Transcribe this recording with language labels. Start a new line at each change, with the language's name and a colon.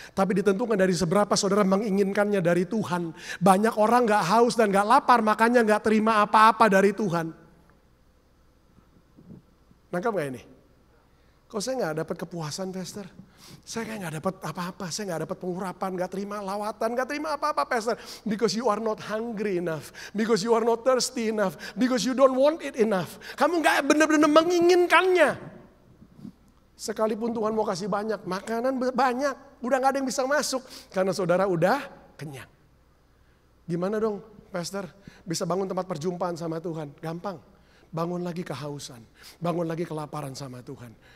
Indonesian: Tapi ditentukan dari seberapa saudara menginginkannya dari Tuhan. Banyak orang enggak haus dan enggak lapar, makanya enggak terima apa-apa dari Tuhan. Nangkap enggak ini? Kok saya enggak dapat kepuasan, pastor? Saya kayak gak dapat apa-apa, saya gak dapat pengurapan, gak terima lawatan, gak terima apa-apa pastor.
English: Because you are not hungry enough, because you are not thirsty enough, because you don't want it enough.
Indonesian: Kamu gak benar-benar menginginkannya. Sekalipun Tuhan mau kasih banyak, makanan banyak, udah gak ada yang bisa masuk. Karena saudara udah kenyang. Gimana dong pastor, bisa bangun tempat perjumpaan sama Tuhan? Gampang, bangun lagi kehausan, bangun lagi kelaparan sama Tuhan.